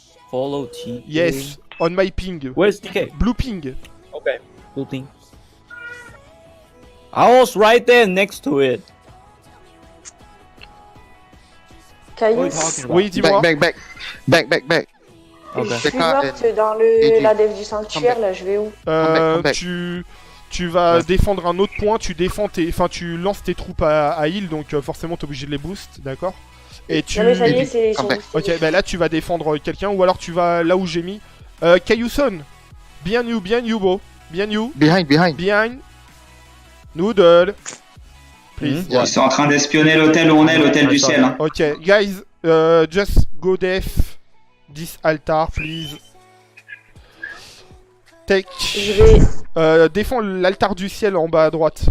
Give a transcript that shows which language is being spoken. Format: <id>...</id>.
<en>Follow T. Yes, on my ping. Where's DK? Blue ping. Okay. Blue thing. I was right there next to it. What are you talking about?</en> <fr>Oui, dis-moi.</fr> <en>Back. Okay.</en> <fr>Je suis morte dans la dev du sanctuaire, là, je vais où?</fr> <en>Come back.</en> <fr>Tu vas défendre un autre point, tu lances tes troupes à heal, donc forcément t'es obligé de les boost, d'accord? Et tu... Non mais ça y est, c'est... Ok, bah là tu vas défendre quelqu'un, ou alors tu vas là où j'ai mis.</fr> <en>Kayuson, bien you bro, bien you. Behind. Noodle. Please.</en> <fr>Ils sont en train d'espionner l'hôtel où on est, l'hôtel du ciel. Hein.</fr> <en>Ok, guys, just go def this altar, please. Take.</en> <fr>Je vais... Défends l'altar du ciel en bas à droite.</fr>